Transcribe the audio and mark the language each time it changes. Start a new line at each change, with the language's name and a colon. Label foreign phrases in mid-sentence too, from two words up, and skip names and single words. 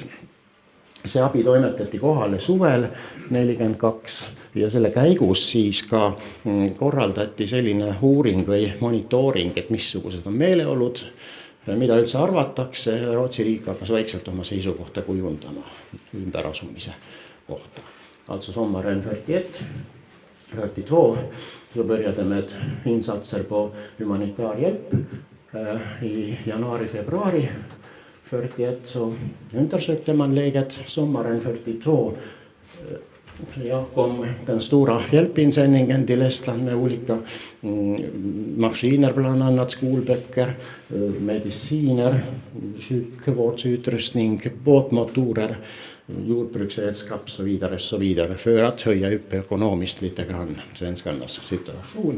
Estonian: See abi toimetati kohale suvel 42 ja selle käigus siis ka korraldati selline uuring või monitooring, et missugused on meeleolud, mida üldse arvatakse. Rootsi riik hakkas vaikselt oma seisukohta kujundama ümberasumise kohta.
Swedish: Alltså sommaren 42 så började med insatser på humanitär hjälp. I januari-februari 41 så undersökte man läget. Sommaren 42 kom den stora hjälpinsändningen till Estland med olika maskiner, bland annat skolböcker, mediciner, sjukvårdsutrustning, båtmotorer, jordbruksredskap så vidare för att höja upp ekonomiskt lite grann svenskarnas situation.